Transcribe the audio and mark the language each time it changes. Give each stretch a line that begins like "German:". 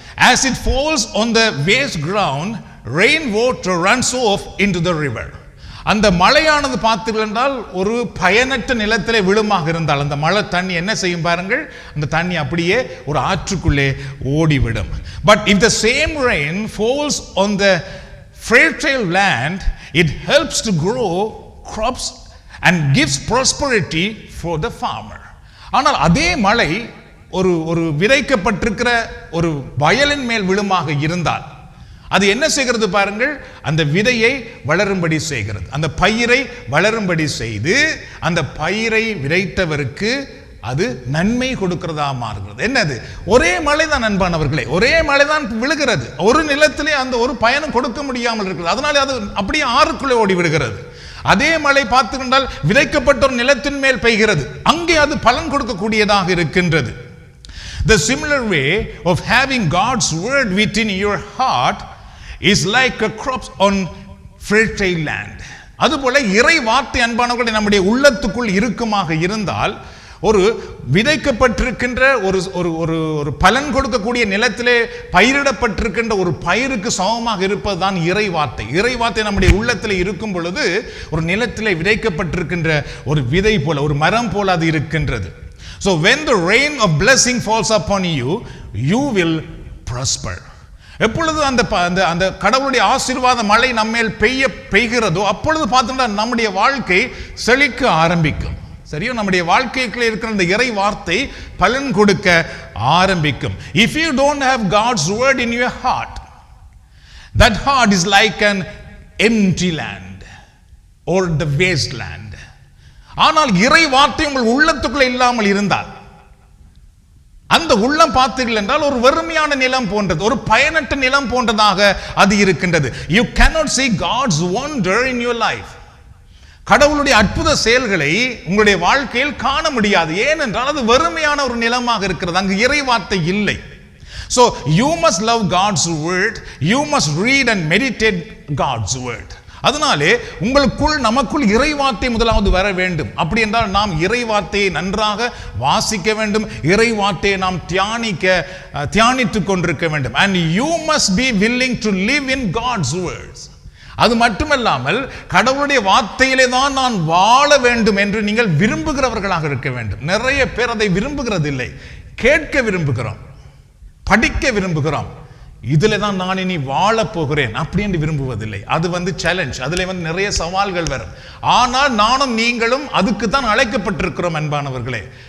English: As it falls on the waste ground, rainwater runs off into the river.
Tamil: அந்த மழையானது பார்த்தீர்கள் என்றால் ஒரு பயனற்ற நிலத்திலே விழுமாக இருந்தால் அந்த மழை தண்ணி என்ன செய்யும் பாருங்கள், அந்த தண்ணி அப்படியே ஒரு ஆற்றுக்குள்ளே ஓடிவிடும்.
English: But if the same rain falls on the fertile land, it helps to grow crops and gives prosperity for the farmer.
Tamil: ஆனால் அதே மழை ஒரு விதைக்கப்பட்டிருக்கிற ஒரு வயலின் மேல் விழுமாக இருந்தால் அது என்ன செய்கிறது பாருங்கள், அந்த விதையை வளரும்படி செய்கிறது, அந்த பயிரை வளரும்படி செய்து அந்த பயிரை விதைத்தவருக்கு அது நன்மை கொடுக்கிறதா மாறுகிறது. என்னது? ஒரே மழை தான் அன்பானவர்களே, ஒரே மழை தான் விழுகிறது, ஒரு நிலத்திலே அந்த ஒரு பயனும் கொடுக்க முடியாமல் இருக்கிறது, அதனால அது அப்படியே ஆறுக்குள்ளே ஓடி விடுகிறது. அதே மழை பார்த்துக்கொண்டால் விதைக்கப்பட்ட ஒரு நிலத்தின் மேல் பெய்கிறது, அங்கே அது பலன் கொடுக்கக்கூடியதாக இருக்கின்றது.
English: The similar way of having God's word within your heart is like a crop on fertile land.
Tamil: அதுபோல இறை வார்த்தை அன்பானவர்களே நம்முடைய உள்ளத்துக்குள் இருக்குமாக இருந்தால் ஒரு விதைக்கப்பட்டிருக்கின்ற ஒரு பலன் கொடுக்கக்கூடிய நிலத்திலே பயிரிடப்பட்டிருக்கின்ற ஒரு பயிருக்கு சமமாக இருப்பதுதான் இறை வார்த்தை. இறை வார்த்தை நம்முடைய உள்ளத்திலே இருக்கும் பொழுது ஒரு நிலத்திலே விதைக்கப்பட்டிருக்கின்ற ஒரு விதை போல, ஒரு மரம் போல அது இருக்கின்றது.
English: So when the rain of blessing falls upon you, you will prosper.
Tamil: எப்பொழுது அந்த கடவுளுடைய ஆசீர்வாத மழை நம்மேல் பெய்கிறதோ அப்பொழுது பார்த்தோம்னா நம்முடைய வாழ்க்கை செழிக்க ஆரம்பிக்கும். சரியோ, நம்முடைய வாழ்க்கைக்குள்ளே இருக்கிற இந்த இறை வார்த்தை பலன் கொடுக்க ஆரம்பிக்கும்.
English: If you don't have God's word in your heart, that heart is like an empty land or the wasteland.
Tamil: ஆனால் இறை வார்த்தை உங்கள் உள்ளத்துக்குள்ள இல்லாமல் இருந்தால் அந்த உள்ளம் பார்த்தீர்கள் என்றால் ஒரு வெறுமையான நிலம் போன்றது, ஒரு பயனற்ற நிலம் போன்றதாக அது இருக்கின்றது.
English: You cannot see God's wonder in your life.
Tamil: கடவுளுடைய அற்புத செயல்களை உங்களுடைய வாழ்க்கையில் காண முடியாது. ஏனென்றால் அது வெறுமையான ஒரு நிலமாக இருக்கிறது, அங்கு இறை வார்த்தை இல்லை.
English: So you must love God's word, you must read and meditate God's word.
Tamil: அதனாலே நமக்குள் இறை வார்த்தை முதலாவது வர வேண்டும். அப்படி என்றால் நாம் இறை வார்த்தையை நன்றாக வாசிக்க வேண்டும், இறை வார்த்தையை நாம் தியானித்துக் கொண்டிருக்க வேண்டும்.
English: And you must be willing to live in God's words.
Tamil: அது மட்டுமல்லாமல் கடவுளுடைய வார்த்தையிலே தான் நான் வாழ வேண்டும் என்று நீங்கள் விரும்புகிறவர்களாக இருக்க வேண்டும். நிறைய பேர் அதை விரும்புகிறதில்லை. கேட்க விரும்புகிறோம், படிக்க விரும்புகிறோம், இதில் தான் நான் இனி வாழப் போகிறேன் அப்படின்னு விரும்புவதில்லை. அது சேலஞ்ச், அதில் நிறைய சவால்கள் வரும். ஆனால் நானும் நீங்களும் அதுக்கு தான் அழைக்கப்பட்டிருக்கிறோம் அன்பானவர்களே.